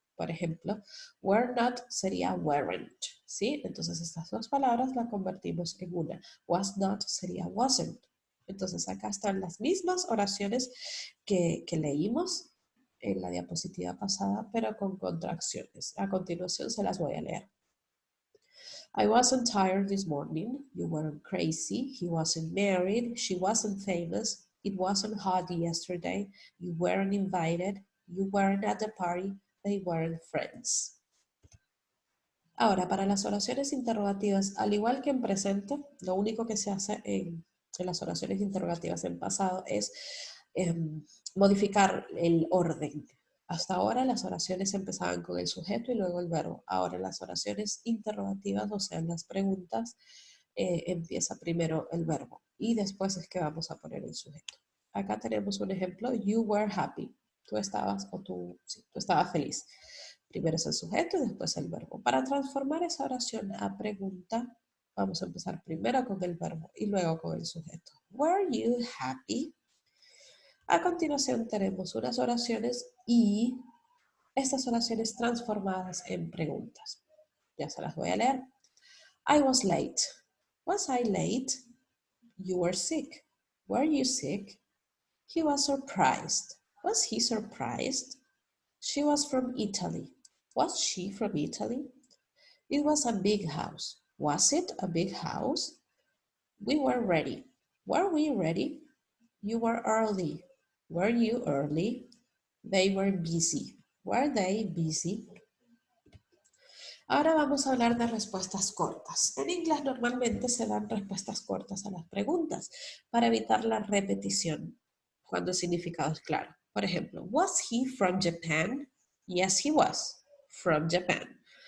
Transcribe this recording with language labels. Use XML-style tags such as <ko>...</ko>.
<es>Por ejemplo, were not sería weren't, ¿sí? Entonces estas dos palabras las convertimos en una. Was not sería wasn't. Entonces acá están las mismas oraciones que leímos en la diapositiva pasada, pero con contracciones. A continuación se las voy a leer.</es> <en>I wasn't tired this morning. You weren't crazy. He wasn't married. She wasn't famous. It wasn't hot yesterday. You weren't invited. You weren't at the party. They weren't friends.</en> <es>Ahora, para las oraciones interrogativas, al igual que en presente, lo único que se hace en las oraciones interrogativas en pasado es modificar el orden. Hasta ahora las oraciones empezaban con el sujeto y luego el verbo. Ahora las oraciones interrogativas, o sea, en las preguntas, empieza primero el verbo y después es que vamos a poner el sujeto. Acá tenemos un ejemplo,</es> <en>you were happy.</en> <es>Tú estabas sí, tú estabas feliz. Primero es el sujeto y después el verbo. Para transformar esa oración a pregunta, vamos a empezar primero con el verbo y luego con el sujeto.</es> <en>Were you happy?</en> <es>A continuación tenemos unas oraciones y estas oraciones transformadas en preguntas. Ya se las voy a leer.</es> <en>I was late. Was I late? You were sick. Were you sick? He was surprised. Was he surprised? She was from Italy. Was she from Italy? It was a big house. Was it a big house? We were ready. Were we ready? You were early. Were you early? They were busy. Were they busy?</en> <es>Ahora vamos a hablar de respuestas cortas. En inglés normalmente se dan respuestas cortas a las preguntas para evitar la repetición cuando el significado es claro. Por ejemplo,</es> <en>¿was he from Japan? Yes, he was from Japan.</en>